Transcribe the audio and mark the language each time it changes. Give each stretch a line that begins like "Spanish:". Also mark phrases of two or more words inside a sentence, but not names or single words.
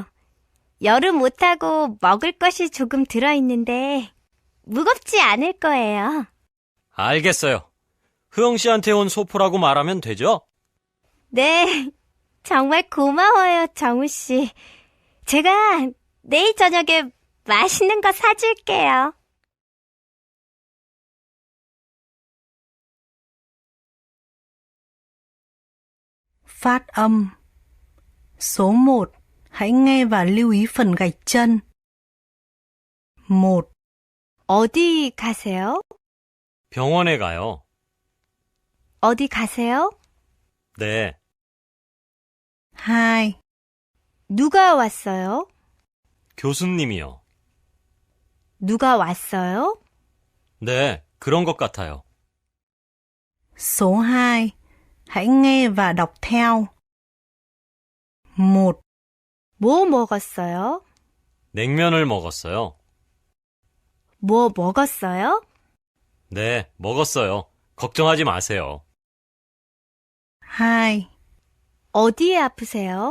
Korean: 여름 못하고 먹을 것이 조금 들어있는데 무겁지 않을 거예요. 알겠어요. 흐영 씨한테 온 소포라고 말하면 되죠? 네, 정말 고마워요, 정우 씨. 제가 내일 저녁에 맛있는 거 사줄게요.
Vietnamese: Phát âm. Số 1. Hãy nghe và lưu ý phần gạch chân.
Korean: 1. 어디 가세요? 병원에 가요. 어디 가세요? 네. 2. 누가 왔어요? 교수님이요. 누가 왔어요? 네, 그런 것 같아요.
Vietnamese: Số 2. Hãy nghe và đọc theo.
Korean: 1. 뭐 먹었어요? 냉면을 먹었어요. 뭐 먹었어요? 네, 먹었어요. 걱정하지 마세요. 2. 어디에 아프세요?